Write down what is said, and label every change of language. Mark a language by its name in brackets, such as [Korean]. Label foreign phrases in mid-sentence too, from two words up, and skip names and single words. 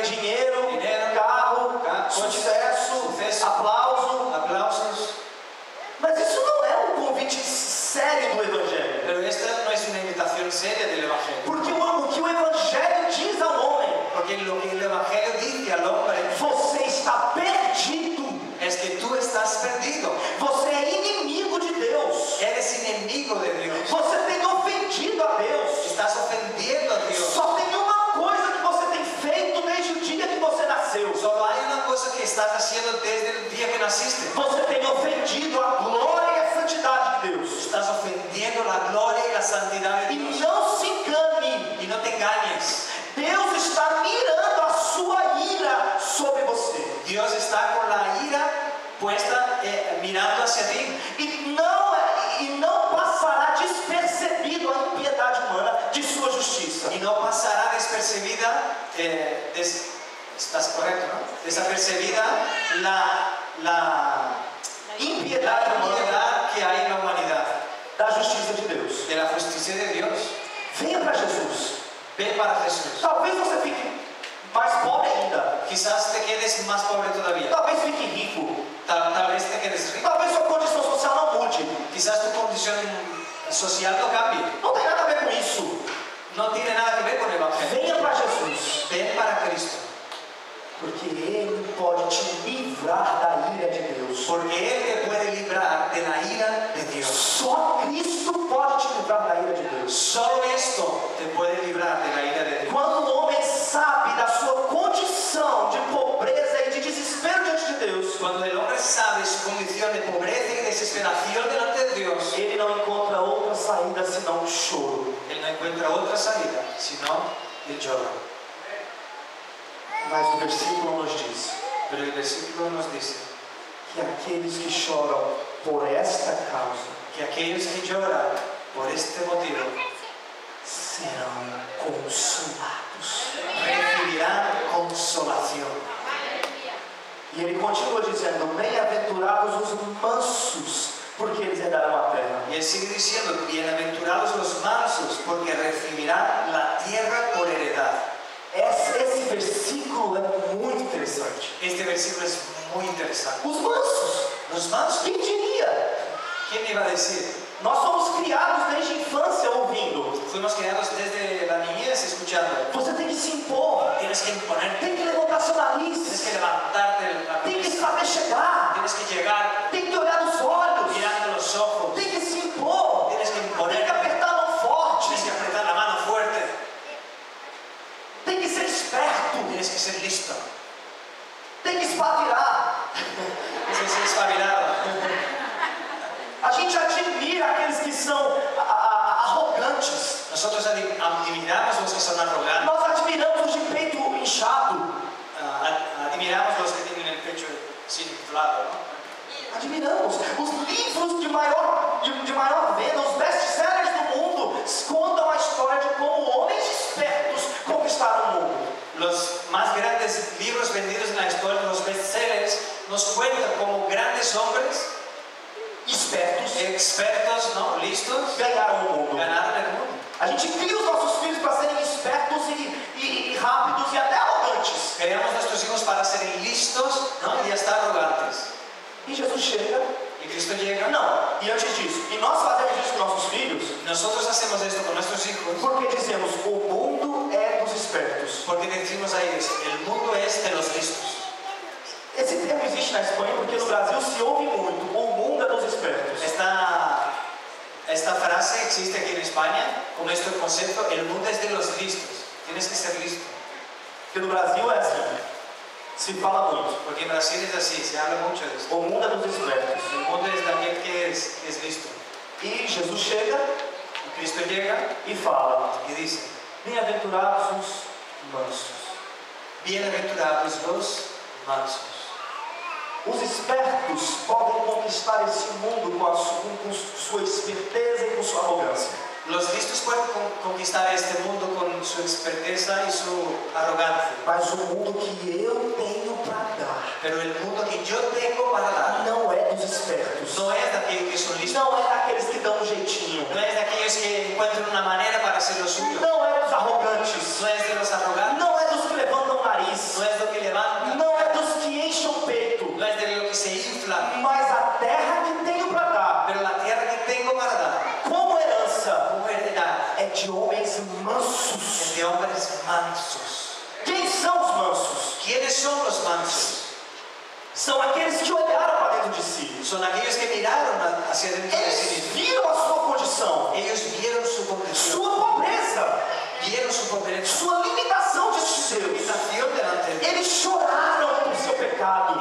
[Portuguese] dinheiro, dinheiro, carro, sucesso, aplauso. aplausos. Mas isso não é um convite sério do Evangelho. [Spanish] Pero esta no es una invitación seria del Evangelio. [Portuguese] Porque o que o Evangelho diz ao homem: [Spanish] Porque lo que el Evangelio dice al hombre [Portuguese] você está perdido, [Spanish] es que tú estás perdido. [Portuguese] você é inimigo de Deus, [Spanish] Eres enemigo de Dios. [Portuguese] você tem ofendido a Deus. [Spanish] Estás ofendiendo a Dios. [Portuguese] Só tem uma coisa que você tem feito desde o dia que você nasceu: [Spanish] Solo hay una cosa que estás haciendo desde el día que naciste. [Portuguese] você tem ofendido a glória e a santidade de Deus. [Spanish] Estás ofendiendo la gloria y la santidad de [Portuguese] E [Spanish] Dios. [Portuguese] não se engane, [Spanish] Y no te engañes. [Portuguese] Deus está mirando a sua ira sobre você. [Spanish] Dios está con la ira puesta, mirando hacia ti. [Portuguese] E não passará despercebido a impiedade humana de sua justiça. [Spanish] Y no pasará despercibida, estás correcto, ¿no? Desapercibida la [Portuguese] Impiedade humana [Spanish] impiedad que hay en la humanidad, [Portuguese] da justiça de Deus. [Spanish] de la justicia de Dios. [Portuguese] Venha para Jesus. [Spanish] Ven para Jesús. [Portuguese] Talvez você fique mais pobre ainda. [Spanish] Quizás te quedes más pobre todavía. [Portuguese] Talvez fique rico. [Spanish] Tal vez te quedes rico. [Portuguese] Talvez sua condição social não mude. [Spanish] Quizás tu condición social no cambie. [Portuguese] Não tem nada a ver com isso. [Spanish] No tiene nada que ver con el Evangelio. [Portuguese] Venha para Jesus. [Spanish] Ven para Cristo. [Portuguese] Porque Ele pode te livrar da ira de Deus. [Spanish] Porque Él te puede librar de la ira de Dios. [Portuguese] Só Cristo pode te livrar da ira de Deus. [Spanish] Solo esto te puede librar de la ira de Dios. [Portuguese] Quando o homem sabe da sua condição de pobreza e de desespero diante de Deus, [Spanish] Cuando el hombre sabe su condición de pobreza y desesperación delante de Dios, [Portuguese] ele não encontra outra saída senão o choro. [Spanish] él no encuentra otra salida, sino el lloro. [Portuguese] Mas o versículo nos diz [Spanish] Pero el versículo nos dice [Portuguese] que aqueles que choram por esta causa [Spanish] que aquellos que lloran por este motivo [Portuguese] serão consolados. [Spanish] recibirán consolación. [Portuguese] E ele continua dizendo: bem-aventurados os mansos, porque eles herdarão a terra. [Spanish] Y él sigue diciendo, bienaventurados los mansos, porque recibirán la tierra por heredad. [Portuguese] Esse versículo é muito interessante. [Spanish] Este versículo es muy interesante. [Portuguese] Os mansos, [Spanish] Los mansos, [Portuguese] quem diria? [Spanish] ¿quién iba a decir? [Portuguese] Nós somos criados desde a infância ouvindo. [Spanish] Fuimos criados desde la niñez escuchando. [Portuguese] Você tem que se impor, [Spanish] Tienes que imponerte, [Portuguese] tem que levantar seu [Spanish] tienes [Portuguese] nariz, [Spanish] que levantarte la [Portuguese] tem que [Spanish] cabeza, [Portuguese] saber chegar, [Spanish] tienes que llegar [Portuguese] tem que olhar nos olhos, [Spanish] mirando los ojos, [Portuguese] tem que se impor, [Spanish] tienes que [Portuguese] tem que [Spanish] imponerte, [Portuguese] apertar a mão forte, [Spanish] tienes que apretar la mano fuerte, [Portuguese] tem que ser esperto, [Spanish] tienes que ser listo, [Portuguese] tem que espavirar. [Spanish] tienes que ser espabilado. [Portuguese] A gente admira aqueles que são arrogantes. [Spanish] Nosotros admiramos a los que son arrogantes, [Portuguese] Nós admiramos os de peito inchado. [Spanish] admiramos a los que tienen el pecho sin inflado, ¿no? Admiramos. [Portuguese] Os livros de maior venda, os best-sellers do mundo, contam a história de como homens espertos conquistaram o mundo. [Spanish] Los más grandes libros vendidos en la historia, los bestsellers, nos cuentan como grandes hombres [Portuguese] Espertos [Spanish] expertos, ¿no? Listos, [Portuguese] ganharam o mundo. [Spanish] ganaron el mundo. [Portuguese] A gente cria os nossos filhos para serem espertos e rápidos e até arrogantes. [Spanish] Creamos nuestros hijos para ser listos, ¿no? Y hasta arrogantes. [Portuguese] E Jesus chega. [Spanish] Y Cristo llega. [Portuguese] Não, e antes disso, e nós fazemos isso com nossos filhos [Spanish] Nosotros hacemos esto con nuestros hijos [Portuguese] porque dizemos: o mundo é dos espertos. [Spanish] porque decimos a ellos, el mundo es de los listos. [Portuguese] Esse termo existe na Espanha porque no Brasil se ouve muito: o mundo é dos espertos. [Spanish] Esta frase existe aquí en España con este concepto, el mundo es de los listos. Tienes que ser listo. [Portuguese] Porque no Brasil é assim, se fala muito: [Spanish] Porque en Brasil es así, se habla mucho de esto. [Portuguese] o mundo é dos espertos. [Spanish] El mundo es de aquel que es listo. [Portuguese] E Jesus chega [Spanish] Y Cristo llega [Portuguese] e fala: [Spanish] y dice, [Portuguese] bem-aventurados os mansos. [Spanish] bienaventurados los mansos. [Portuguese] Os espertos podem conquistar esse mundo com sua esperteza e com sua arrogância. [Spanish] Los listos pueden conquistar este mundo con su su experteza y su arrogancia. [Portuguese] Mas o mundo que eu tenho para dar [Spanish] Pero el mundo que yo tengo para dar [Portuguese] não é dos espertos, [Spanish] no es de aquellos que son listos, [Portuguese] não é daqueles que dão um jeitinho, [Spanish] no es de aquellos que encuentran una manera para hacer lo suyo, [Portuguese] não é dos arrogantes, [Spanish] no es de los arrogantes, [Portuguese] não é dos que levantam o nariz, [Spanish] no es de lo que levanta, [Portuguese] não é dos que enchem o peito, [Spanish] no es de lo que se infla, [Portuguese] mas a terra que tenho para dar, [Spanish] pero la tierra que tengo para dar [Portuguese] como herança, [Spanish] como heredad [Portuguese] é de homens [Spanish] es [Portuguese] mansos. [Spanish] de hombres mansos. [Portuguese] Quem são os mansos? [Spanish] ¿Quiénes son los mansos? [Portuguese] São aqueles que olharam para dentro de si. [Spanish] Son aquellos que miraron hacia dentro de sí [Portuguese] Eles [Spanish] mismos. [Portuguese] viram a sua condição, [Spanish] Ellos vieron su condición, [Portuguese] sua pobreza, [Spanish] vieron su pobreza, [Portuguese] sua limitação diante [Spanish] su [Portuguese] de Deus. [Spanish] limitación delante de Dios. [Portuguese] Eles choraram por seu pecado,